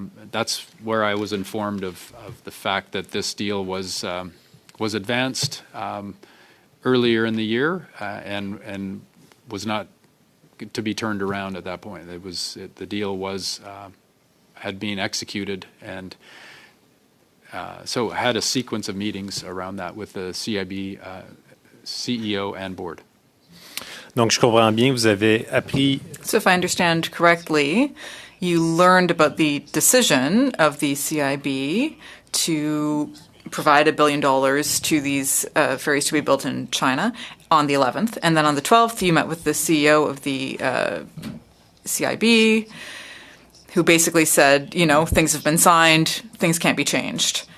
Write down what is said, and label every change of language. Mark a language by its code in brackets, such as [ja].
[en] That's where I was informed of the fact that this deal was advanced earlier in the year and was not to be turned around at that point. The deal had been executed, and so had a sequence of meetings around that with the CIB CEO and board. [fr] donc je comprends bien, vous avez appris. [en] So if I understand correctly, you learned about the decision of the CIB to provide $1 billion to these ferries to be built in China on the 11th. And then on the 12th, you met with the CEO of the CIB, who basically said, things have been signed, things can't be changed.